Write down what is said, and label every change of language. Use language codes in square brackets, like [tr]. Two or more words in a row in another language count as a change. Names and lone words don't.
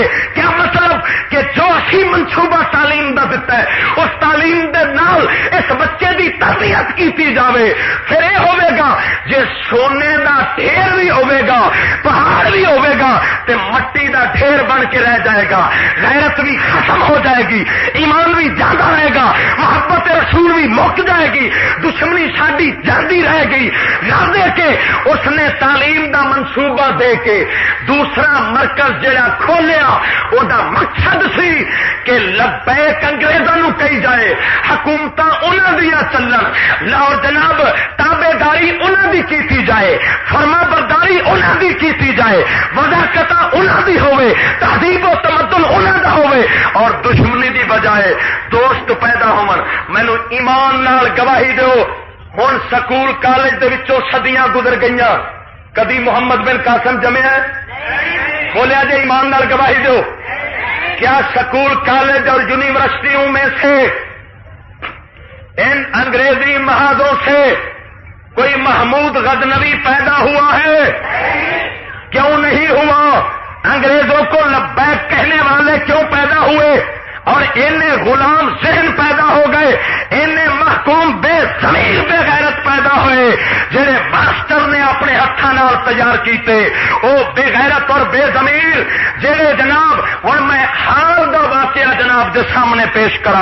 [pa] کیا مطلب کہ جو اسی منصوبہ تعلیم دا دیتا ہے اس تعلیم دے نال اس بچے دی تربیت کیتی جاوے. پھر یہ ہوئے گا جے سونے دا ڈھیر بھی ہوئے گا، پہاڑ بھی ہوئے گا، تے مٹی دا ڈھیر بن کے رہ جائے گا، غیرت بھی ختم ہو جائے گی، ایمان بھی جاتا رہے گا، محبت رسول بھی مک جائے گی، دشمنی ساڈی جاندی رہے گی، نہ دے کے اس نے تعلیم دا منصوبہ دے کے دوسرا مرکز جڑا کھولیا وہ دا مقصد سی کہ لبیک انگریزاں نو کہی جائے، حکومتاں انہاں دیا چلن اور جناب تابے داری انہاں دی کیتی جائے، فرما برداری انہاں دی کیتی جائے، وضاحت انہاں دی ہوئے، تہذیب و تمدن انہاں دا ہوئے، اور دشمنی دی بجائے دوست پیدا ہون۔ مینوں ایمان نال گواہی دیو، ہن سکول کالج دے وچوں صدیاں گزر گئیاں، کدی محمد بن قاسم جمیا ہے؟ بولیا جی ایمان نال گواہی دیو، [ur] کیا سکول کالج اور یونیورسٹیوں میں سے ان انگریزی محاذوں سے کوئی محمود غزنوی پیدا ہوا ہے؟ کیوں نہیں ہوا؟ انگریزوں کو لبیک کہنے والے کیوں پیدا ہوئے اور انہیں غلام ذہن پیدا ہو گئے، انہیں محکوم بے ضمیر بے غیرت پیدا ہوئے جڑے ماسٹر نے اپنے ہاتھوں نال تیار کیتے، وہ بے غیرت اور بے ضمیر جڑے جناب [pa] ہن میں حال دا واقعہ جناب دے سامنے پیش کرا۔